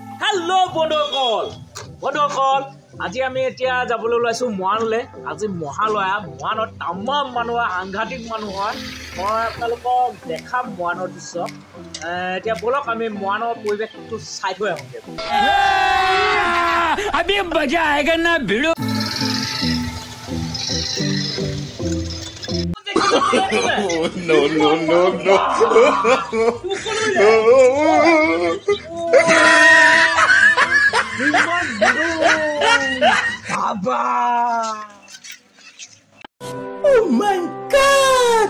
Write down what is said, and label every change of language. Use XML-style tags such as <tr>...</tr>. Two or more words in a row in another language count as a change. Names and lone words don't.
<as>हेलो बंधुসকল আজি আমি এতিয়া যাবলৈ ওলাইছো মহানলৈ আজি মহালয়া মহানত তামাম মানুহ সাংঘাতিক মানুহ হয় মই আপোনালোকক দেখাম মহানৰ দৃশ্য এতিয়া বলক আমি মহানৰ পৰিৱেশটো চাই থৈ আহোঁগে</as> <hi>अभी मजा आएगा ना भिड़ो</hi> <en>no Baba! Oh my God!</en>